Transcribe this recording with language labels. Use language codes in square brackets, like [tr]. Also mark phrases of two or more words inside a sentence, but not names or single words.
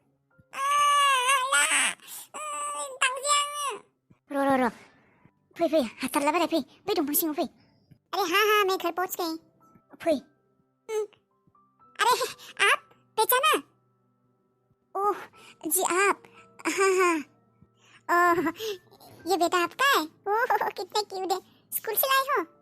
[brx] र' फै हाथारला बाराय फै बै दंफां सिङाव फै [hi] अरे हाँ मैं घर पहुंच गई फै अरे आप पहचाना ओह जी आप हाँ ओह ये बेटा आपका है ओह कितना क्यूट है स्कूल से लाए हो